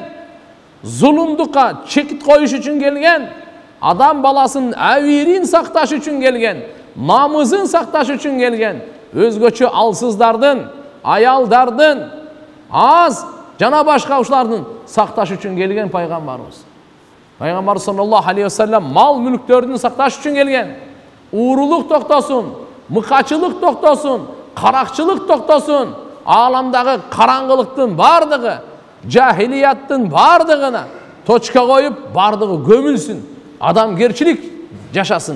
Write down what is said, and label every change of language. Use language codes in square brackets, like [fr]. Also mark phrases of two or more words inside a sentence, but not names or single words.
[ky] Зулумдукка чекит коюш үчүн келген. Адам баласынын абийирин сакташ үчүн келген. Намызын сакташ үчүн келген. Өзгөчө алсыздардын, аялдардын, аз жана башка ушулардын сакташ үчүн келген пайгамбарыбыз. Пайгамбар [ar] صلى الله عليه وسلم [ky] мал мүлктөрдүн сакташ үчүн келген. Уурулук токтосун, мыкачылык токтосун, каракчылык токтосун, ааламдагы караңгылыктын бардыгы, жахилияттын бардыгына точка коюп, бардыгы көмүлсүн. Адамгерчилик жашасын.